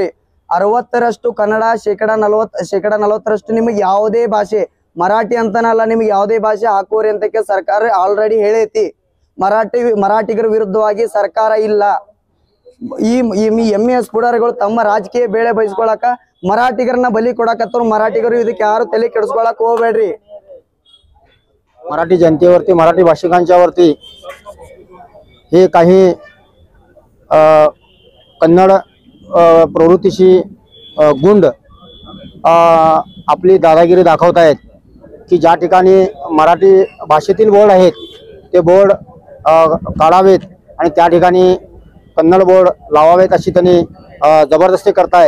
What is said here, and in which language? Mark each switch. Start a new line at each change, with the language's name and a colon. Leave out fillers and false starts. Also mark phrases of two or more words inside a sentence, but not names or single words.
Kannada: 60% ಕನ್ನಡ, ಶೇಕಡ 40% ನಿಮಗೆ ಯಾವುದೇ ಭಾಷೆ ಮರಾಠಿ ಅಂತನಲ್ಲ, ನಿಮ್ಗೆ ಯಾವುದೇ ಭಾಷೆ ಹಾಕೋರಿ ಅಂತಕ್ಕೆ ಸರ್ಕಾರ ಆಲ್ರೆಡಿ ಹೇಳೈತಿ. ಮರಾಠಿಗರ ವಿರುದ್ಧವಾಗಿ ಸರ್ಕಾರ ಇಲ್ಲ. ಈ MES ಪುಡಾರಿಗಳು ತಮ್ಮ ರಾಜಕೀಯ ಬೇಳೆ ಬಯಸ್ಕೊಳಕ ಮರಾಠಿಗರನ್ನ ಬಲಿ ಕೊಡಕತ್ತವ್ರು. ಮರಾಠಿಗರು ಇದಕ್ಕೆ ಯಾರು ತಲೆ ಕೆಡಿಸ್ಕೊಳಕ್ ಹೋಗ್ಬೇಡ್ರಿ.
Marathi: मराठी जनतेवरती, मराठी भाषिकांच्यावरती हे काही कन्नड प्रवृत्तीशी गुंड आपली दादागिरी दाखवत आहेत की ज्या ठिकाणी मराठी भाषेतील बोर्ड आहेत ते बोर्ड काढावेत आणि त्या ठिकाणी कन्नड बोर्ड लावावेत अशी त्यांनी जबरदस्ती करतायत.